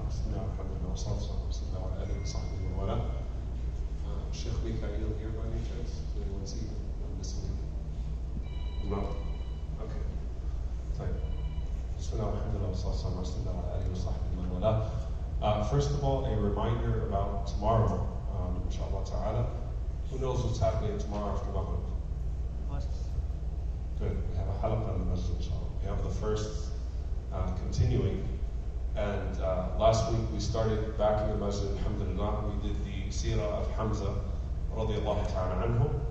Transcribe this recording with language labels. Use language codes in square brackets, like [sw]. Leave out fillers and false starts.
[ar] بسم الله الحمد لله والصلاة والسلام على رسول الله وعلى آله وصحبه ومن والاه. [en] Sheikh Mikhail here by any chance? Did anyone see him? I'm missing him. No. Okay. [ar] طيب. بسم الله الحمد لله والصلاة والسلام على رسول الله وعلى آله وصحبه ومن والاه. [en] First of all, a reminder about tomorrow, inshallah ta'ala. Who knows what's happening tomorrow after Maghrib? Good. We have a halaqah in the masjid, inshallah. We have the first continuing. And last week we started back in the masjid, alhamdulillah. We did the seerah of Hamza, radiallahu ta'ala anhu.